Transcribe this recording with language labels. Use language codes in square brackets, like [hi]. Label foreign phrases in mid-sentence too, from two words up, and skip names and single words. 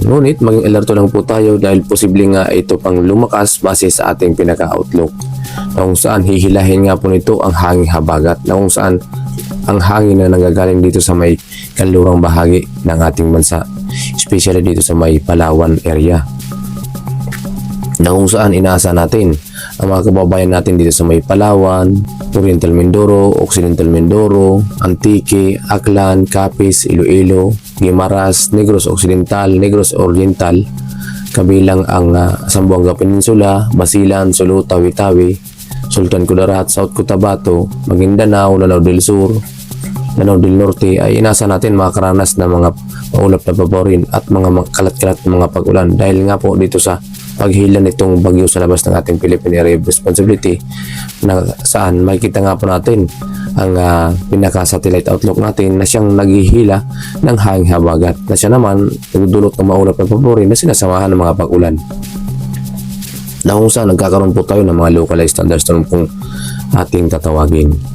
[tl] Ngunit maging alerto lang po tayo dahil posible nga ito pang lumakas base sa ating pinaka-outlook, na kung saan hihilahin nga po nito ang hanging habagat, na kung saan ang hangin na nanggagaling dito sa may kanlurang bahagi ng ating bansa, especially dito sa may Palawan area, na kung saan inaasa natin ang mga kababayan natin dito sa may Palawan, Oriental Mindoro, Occidental Mindoro, Antique, Aklan, Capiz, Iloilo, Guimaras, Negros Occidental, Negros Oriental, kabilang ang Zamboanga Peninsula, Basilan, Sulu, Tawi-Tawi, Sultan Kudarat, South Cotabato, Maguindanao, Lanao del Sur, Lanao del Norte, ay inasa natin makakaranas ng mga maulap na paborin at mga kalat-kalat ng mga pag-ulan dahil nga po dito sa paghila nitong bagyo sa labas ng ating Philippine Area of Responsibility, na saan makikita nga po natin ang pinaka- [en] satellite outlook [tl] natin na siyang naghihila ng hanging habagat, na siya naman nagdudulot ng maulap na paborin na sinasamahan ng mga pag-ulan, na kung saan nagkakaroon po tayo ng mga [en] localized thunderstorm [tl] kung ating tatawagin.